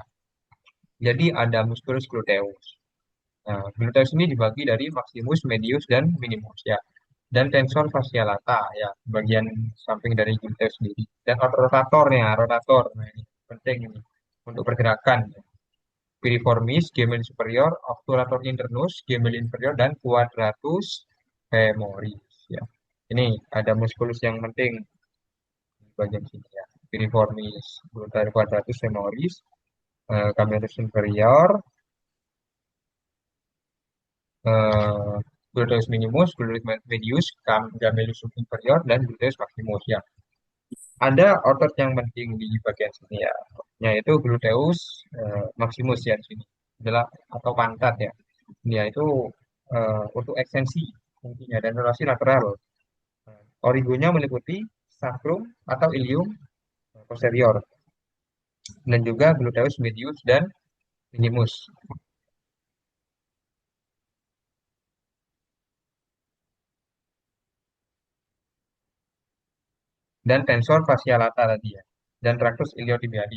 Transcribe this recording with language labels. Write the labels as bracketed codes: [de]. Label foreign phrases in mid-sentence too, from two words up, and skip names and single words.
[id] Jadi ada [la] musculus gluteus. [id] Nah, gluteus ini dibagi dari [la] maximus, medius, [id] dan minimus ya. Dan [la] tensor fascia lata [id] ya, bagian samping dari gluteus sendiri. Dan rotatornya, rotator. Nah, ini penting ini untuk pergerakan. [la] Piriformis, gemel superior, obturator internus, gemel inferior, dan quadratus femoris ya. [id] Ini ada muskulus yang penting bagian sini ya. [la] Piriformis, glutari quadratus femoris, camerus inferior, eh, gluteus minimus, gluteus medius, camelus inferior, dan gluteus maximus ya. [id] Ada otot yang penting di bagian sini ya, yaitu [la] gluteus maximus [id] ya di sini adalah atau pantat ya. Dia itu untuk ekstensi fungsinya dan rotasi lateral. Origonya meliputi sacrum atau [la] ilium posterior [id] dan juga [la] gluteus medius [id] dan minimus dan [la] tensor fascia lata [id] tadi ya dan [la] tractus iliotibialis.